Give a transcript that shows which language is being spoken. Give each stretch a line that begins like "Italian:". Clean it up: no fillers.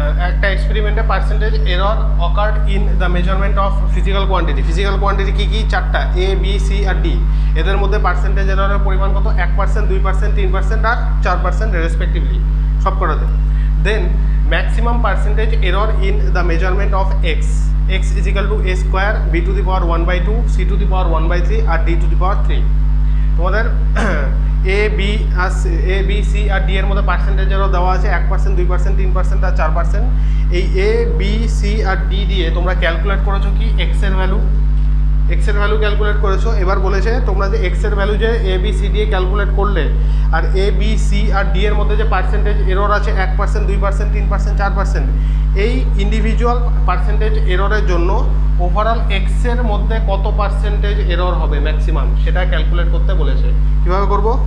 Bangla: একটা এক্সপেরিমেন্টে
English: Percentage error occurred in the measurement of physical quantity. Physical quantity
Bangla: কী কী? চারটা, A B C আর D. এদের মধ্যে percentage এররের পরিমাণ কত? 1%, 2%, 3% আর 4% রেসপেক্টিভলি, সব কটাতে।
English: then maximum percentage error in the measurement of x is equal to a square b to the power 1 by 2 c to the power 1 by 3
Bangla: আর
English: d to the power 3।
Bangla: তোমাদের A B C আর D এর মধ্যে পার্সেন্টেজেরও দেওয়া আছে 1%, 2%, 3% আর 4%। এই A B C আর D দিয়ে তোমরা calculate করেছো কি? এক্স এর ভ্যালু ক্যালকুলেট করেছো। এবার বলেছে তোমরা যে এক্স এর ভ্যালু যে এ বি সি দিয়ে ক্যালকুলেট করলে আর A B C আর D এর মধ্যে যে পার্সেন্টেজ এরর আছে 1%, 2%, 3%, 4%, এই ইন্ডিভিজুয়াল পার্সেন্টেজ এররের জন্য ওভারঅল এক্স এর মধ্যে কত পার্সেন্টেজ এরর হবে ম্যাক্সিমাম, সেটা ক্যালকুলেট করতে বলেছে। কিভাবে করব?